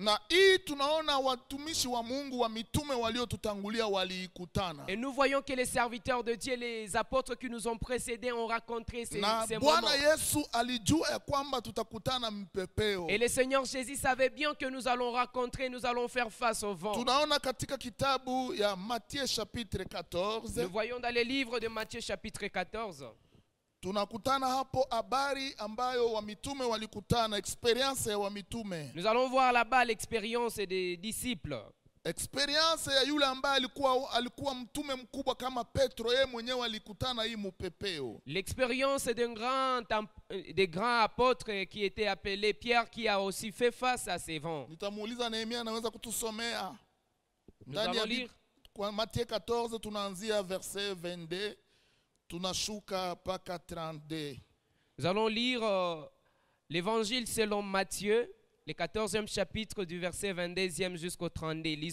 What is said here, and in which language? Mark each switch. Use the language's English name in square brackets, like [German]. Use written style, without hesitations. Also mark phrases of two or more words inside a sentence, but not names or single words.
[French] Et nous voyons que les serviteurs de Dieu, les apôtres qui nous ont précédés ont rencontré ces moments. Et le Seigneur Jésus savait bien que nous allons rencontrer, nous allons faire face au vent. Nous voyons dans le livre de Matthieu chapitre 14. [Swahili] Tunakutana hapo habari ambayo wa mitume walikutana, experience ya wa mitume. [French] Nous allons voir là-bas l'expérience des disciples. [Swahili] Experience ya yule ambaye alikuwa mtume mkubwa kama Petro, yeye mwenyewe alikutana hii mpepeo. [French] L'expérience des grands apôtres qui était appelé Pierre, qui a aussi fait face à ces vents. [Swahili] Nitamuuliza Nehemia anaweza kutusomea. [French] Nous allons lire [Swahili] kwa Matthieu 14 tunaanzia verset 22. [French] Nous allons lire l'évangile selon Matthieu, le 14e chapitre du verset 22e jusqu'au 32.